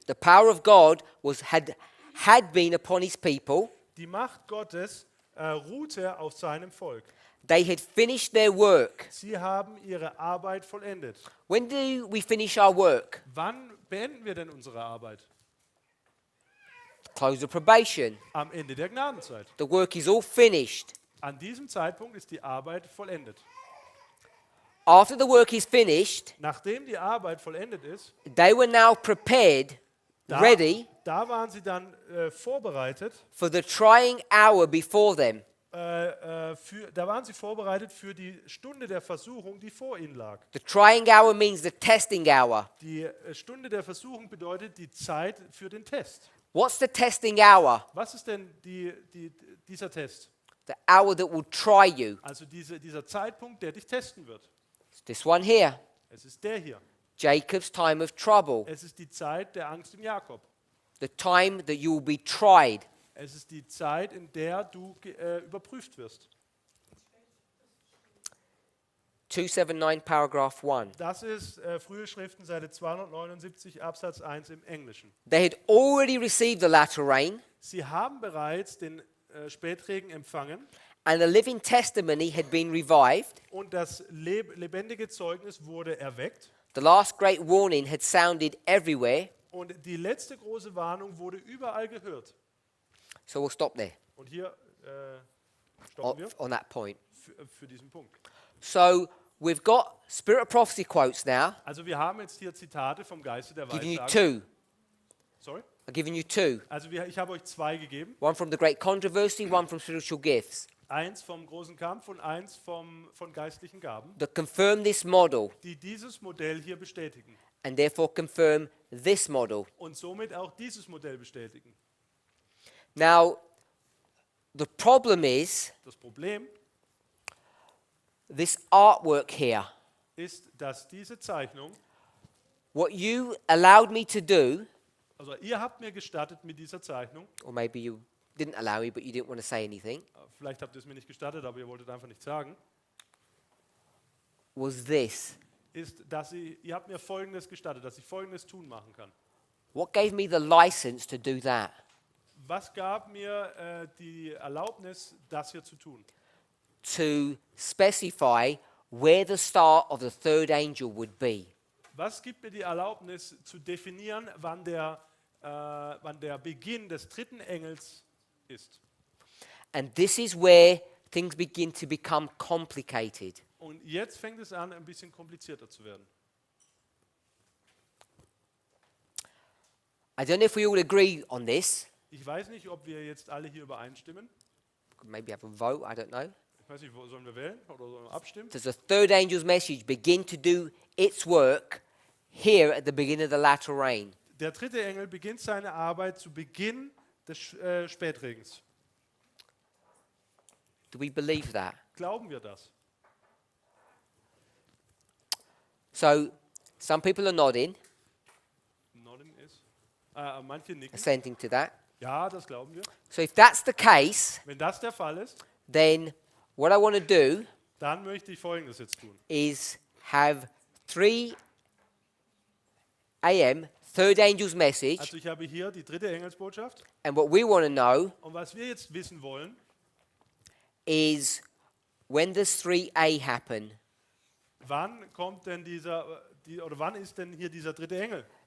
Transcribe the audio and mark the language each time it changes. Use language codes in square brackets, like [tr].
[en] The power of God had been upon his people. [de] Die Macht Gottes ruhte auf seinem Volk. [en] They had finished their work. [de] Sie haben ihre Arbeit vollendet. [en] When do we finish our work? [de] Wann beenden wir denn unsere Arbeit? [en] Close of probation. [de] Am Ende der Gnadenzeit. [en] The work is all finished. [de] An diesem Zeitpunkt ist die Arbeit vollendet. [en] After the work is finished, [de] Nachdem die Arbeit vollendet ist, [en] they were now prepared, ready [de] da waren sie dann vorbereitet, [en] for the trying hour before them. [de] da waren sie vorbereitet für die Stunde der Versuchung, die vor ihnen lag. [en] The trying hour means the testing hour. [de] Die Stunde der Versuchung bedeutet die Zeit für den Test. [en] What's the testing hour? [de] Was ist denn dieser Test? [en] The hour that will try you. [de] Also dieser Zeitpunkt, der dich testen wird. [en] It's this one here. [de] Es ist der hier. [en] Jacob's time of trouble, [de] Es ist die Zeit der Angst im Jakob. [en] the time that you will be tried. [de] Es ist die Zeit, in der du überprüft wirst. [en] 279 paragraph 1. [de] Das ist frühe Schriften, Seite 279, Absatz 1 im Englischen. [en] They had already received the latter rain, [de] Sie haben bereits den Spätregen empfangen [en] and the living testimony had been revived. [de] und das lebendige Zeugnis wurde erweckt. [en] The last great warning had sounded everywhere. [de] Und die letzte große Warnung wurde überall gehört. [en] So we'll stop there [de] Und hier stoppen wir [en] on that point. [de] für diesen Punkt. [en] So we've got Spirit of Prophecy quotes now. [de] Also wir haben jetzt hier Zitate vom Geiste der [en] Giving you [de] Weissagung. [en] two. Sorry? I've given you two. [de] Also ich habe euch zwei gegeben. [en] One from the great controversy, one from spiritual gifts. [de] Eins vom großen Kampf und eins von geistlichen Gaben, [en] That confirm this model [de] die dieses Modell hier bestätigen. [en] and therefore confirm this model. [de] Und somit auch dieses Modell bestätigen. [en] Now, the problem is [de] Das Problem [en] this artwork here. [de] ist, dass diese Zeichnung, [en] What you allowed me to do, [de] also ihr habt mir gestattet mit dieser Zeichnung, [en] or maybe you didn't allow me, but you didn't want to say anything, [de] vielleicht habt ihr es mir nicht gestattet, aber ihr wolltet einfach nicht sagen, [en] was this. [de] ist, dass ihr habt mir Folgendes gestattet, dass ich Folgendes tun machen kann. [en] What gave me the license to do that? [de] Was gab mir die Erlaubnis, das hier zu tun? [en] To specify where the star of the third angel would be. [de] Was gibt mir die Erlaubnis zu definieren, wann der Beginn des dritten Engels ist? [en] And this is where things begin to become complicated. [de] Und jetzt fängt es an, ein bisschen komplizierter zu werden. [en] I don't know if we all agree on this. [de] Ich weiß nicht, ob wir jetzt alle hier übereinstimmen. [en] Maybe have a vote, I don't know. [de] Ich weiß nicht, sollen wir wählen oder sollen wir abstimmen? [en] Does the third angel's message begin to do its work here at the beginning of the latter rain? [de] Der dritte Engel beginnt seine Arbeit zu Beginn des Spätregens. [en] Do we believe that? [de] Glauben wir das? [en] So, some people are nodding, [de] Norden ist. Manche nicken. [en] assenting to that. [de] Ja, das glauben wir. [en] So, if that's the case, [de] Wenn das der Fall ist, [en] then what I want to do [de] dann möchte ich Folgendes jetzt tun. [en] is have 3 a.m., third angel's message, [de] Also ich habe hier die dritte Engelsbotschaft. [en] and what we want to know [de] Und was wir jetzt wissen wollen, [en] is when does 3a happen? [de] wann kommt denn wann ist denn hier dieser dritte Engel?